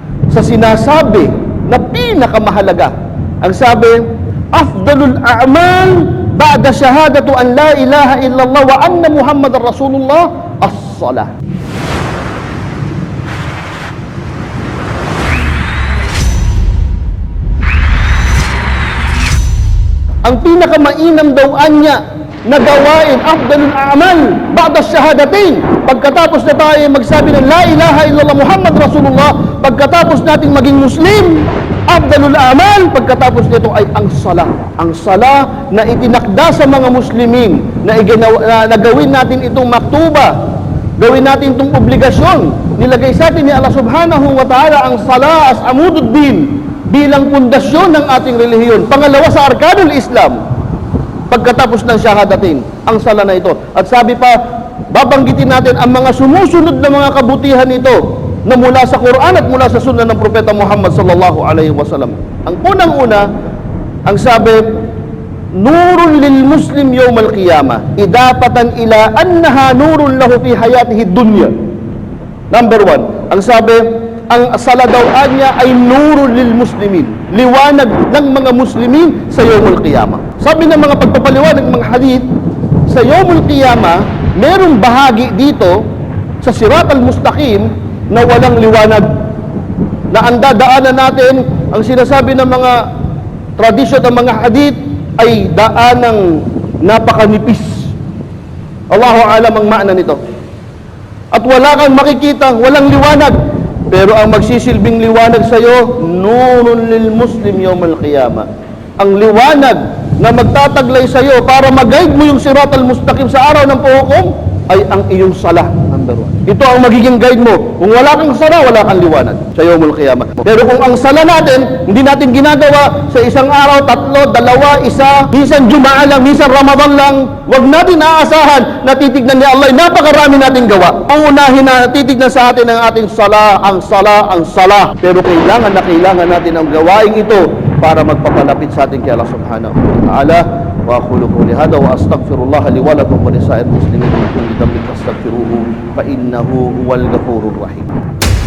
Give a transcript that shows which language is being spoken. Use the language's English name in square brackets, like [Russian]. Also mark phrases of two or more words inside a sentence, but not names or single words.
[Filipino] sa sinasabi na pinakamahalaga. Ang sabi, [Arabic] أفضل الأعمال بعد شهادة أن لا إله إلا الله وأن محمدا رسول الله الصلاة. [Filipino] Ang pinakamainam daw anya na gawain, [Arabic] أفضل الأعمال بعد الشهادتين, [Filipino] pagkatapos na tayo magsabi ng [Arabic] لا إله إلا الله محمد رسول الله, [Filipino] pagkatapos nating maging Muslim, [Arabic] أفضل الأعمال [Filipino] pagkatapos nito ay ang sala. Ang sala na itinakda sa mga Muslimin na gawin natin itong maktuba, gawin natin itong obligasyon. Nilagay sa atin ni Allah [Arabic] سبحانه وتعالى [Filipino] ang sala [Arabic] عمود الدين [Filipino] bilang pundasyon ng ating relihiyon. Pangalawa sa [Arabic] أركان الإسلام, [Filipino] pagkatapos ng syahadatin, ang sala na ito. At sabi pa, babanggitin natin ang mga sumusunod na mga kabutihan nito na mula sa Quran at mula sa sunnah ng Propeta Muhammad [Arabic] صلى الله عليه وسلم. [Filipino] Ang unang-una, ang sabi, [Arabic] نور للمسلم يوم القيامة، إضافة إلى أنها نور له في حياته الدنيا. [English] Number one, [Filipino] ang sabi, ang sala daw niya ay [Arabic] نور للمسلمين, [Filipino] liwanag ng mga muslimin sa [Arabic] يوم القيامة. [Filipino] Sabi ng mga pagpapaliwanag ng mga hadith, sa [Arabic] يوم القيامة, [Filipino] merong bahagi dito sa [Arabic] الصراط المستقيم [Filipino] na walang liwanag, na ang dadaanan natin, ang sinasabi ng mga tradisyon ng mga hadith ay daan ng napakanipis. [Arabic] الله أعلم [Filipino] ang maana nito. At wala kang makikita, walang liwanag. Pero ang magsisilbing liwanag sa iyo, [Arabic] نور للمسلم يوم القيامة. [Filipino] Ang liwanag na magtataglay sa iyo para mag-guide mo yung [Arabic] الصراط المستقيم [Filipino] sa araw ng puhukom ay ang iyong salah. Number one. Ito ang magiging guide mo. Kung wala kang salah, wala kang liwanag sa [Arabic] يوم القيامة. [Filipino] Pero kung ang salah natin, hindi natin ginagawa sa isang araw, 3, 2, 1, minsan Jumaa lang, minsan Ramadan lang, wag natin aasahan na titignan ni Allah, napakarami nating gawa. Uunahin na titignan sa atin ang ating salah, ang salah, ang salah. Pero kailangan natin ang gawain ito para magpapalapit sa atin kay Allah [Arabic] سبحانه وتعالى. وأقول قولي هذا وأستغفر الله لي ولكم ولسائر المسلمين من كل ذنب فاستغفروه فإنه هو الغفور الرحيم.